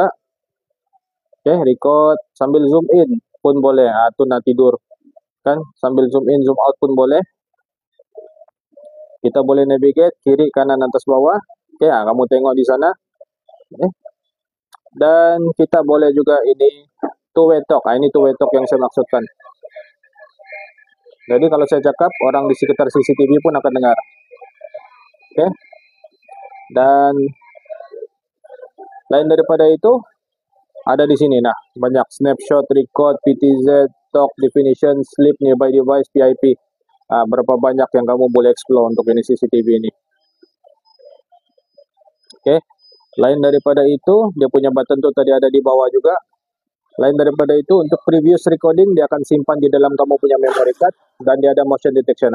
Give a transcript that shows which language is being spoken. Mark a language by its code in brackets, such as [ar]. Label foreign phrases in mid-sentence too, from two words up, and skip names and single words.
[ms] Oke, record sambil [en] zoom in [ms] pun boleh. Tuh nah tidur kan, sambil [en] zoom in, zoom out [ms] pun boleh. Kita boleh navigate kiri, kanan, atas, bawah. Oke, kamu tengok di sana. Dan kita boleh juga ini [en] two-way talk. [ms] Ini [en] two-way talk [ms] yang saya maksudkan. Jadi kalau saya cakap, orang di sekitar CCTV pun akan dengar. Oke. Dan lain daripada itu, ada di sini. Nah, banyak [en] snapshot, record, PTZ, talk, definition, sleep, nearby device, PIP. [ms] Berapa banyak yang kamu boleh explore untuk ini CCTV ini. Oke. Lain daripada itu, dia punya button tuh tadi ada di bawah juga. Lain daripada itu, untuk [en] previous recording, [ms] dia akan simpan di dalam kamu punya [en] memory card. [ms] Dan dia ada [en] motion detection.